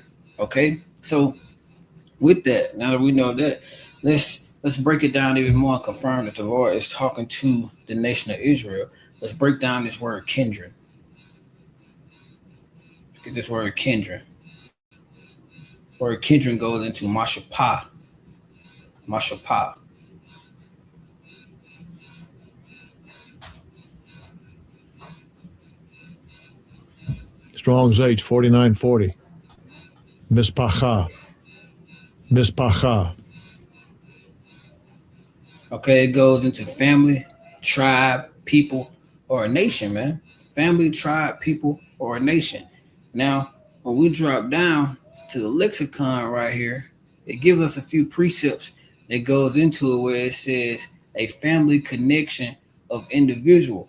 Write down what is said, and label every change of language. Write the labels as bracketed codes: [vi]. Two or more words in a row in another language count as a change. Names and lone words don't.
[en] Okay, so with that, now that we know that, let's break it down even more and confirm that the Lord is talking to the nation of Israel. Let's break down this word kindred. Let's get this word kindred. Word kindred goes into mashapah. Mashapah. Strong's H 4940. Mispacha. Mispacha. Okay, it goes into family, tribe, people, or a nation, man. Family, tribe, people, or a nation. Now, when we drop down to the lexicon right here, it gives us a few precepts that goes into it where it says a family connection of individual.